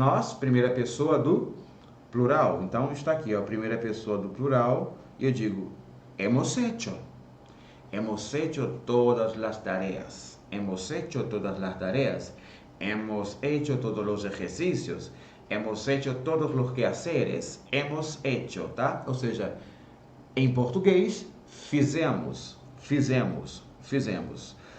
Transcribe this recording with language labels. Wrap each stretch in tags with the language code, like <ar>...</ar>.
<pt>Nós, primeira pessoa do plural. Então, está aqui, ó, primeira pessoa do plural. E eu digo,</pt> <es>hemos hecho. Hemos hecho todas las tareas. Hemos hecho todas las tareas. Hemos hecho todos los ejercicios. Hemos hecho todos los quehaceres. Hemos hecho, tá?</es> <pt>Ou seja, em português, fizemos, fizemos, fizemos.</pt>